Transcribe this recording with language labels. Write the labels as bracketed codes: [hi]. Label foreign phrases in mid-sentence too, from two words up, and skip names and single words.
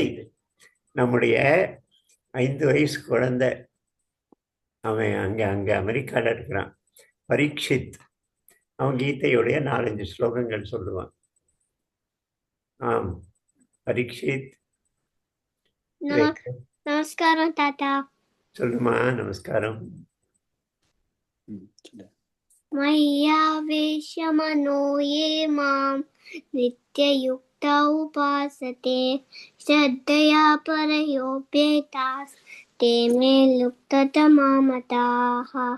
[ta] நம்முடைய 5 வயசு குழந்தை, அவன் அங்கே அமெரிக்காவில் இருக்கிறான், பரீட்சித். அவன் கீதையுடைய 4-5 ஸ்லோகங்கள் சொல்லுவான். ஆம், பரீட்சித். நமஸ்காரம் தாத்தா. சொல்லுமா. நமஸ்காரம். [sa] मय्यावेशमनो ये मां नित्ययुक्ता उपासते श्रद्धया परयोपेतास्ते मे लुप्ततमा मताः।